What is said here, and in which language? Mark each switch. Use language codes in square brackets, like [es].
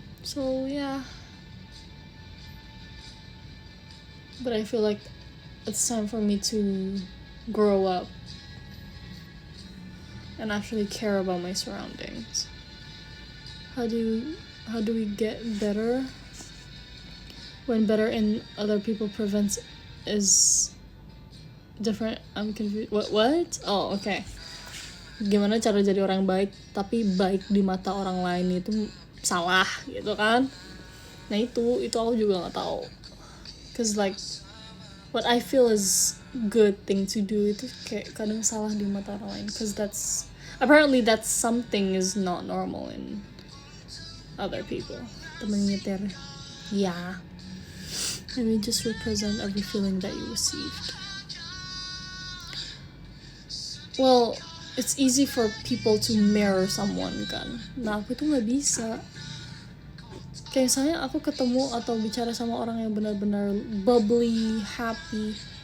[en] So yeah, but I feel like it's time for me to grow up and actually care about my surroundings. How do we get better when better in other people prevents is different? I'm confused. What? Oh, okay. [id] Gimana cara jadi orang baik tapi baik di mata orang lain itu salah gitu kan? Nah itu aku juga nggak tahu. [en] Cause like what I feel is good thing to do [id] itu kayak kadang salah di mata orang lain. [en] Cause apparently that's something is not normal in other people. [id] Temen nyetir. [en] Yeah. And we just represent every feeling that you received. Well, it's easy for people to mirror someone kan. [id] Nah aku tuh nggak bisa. Kayak misalnya aku ketemu atau bicara sama orang yang benar-benar bubbly, happy.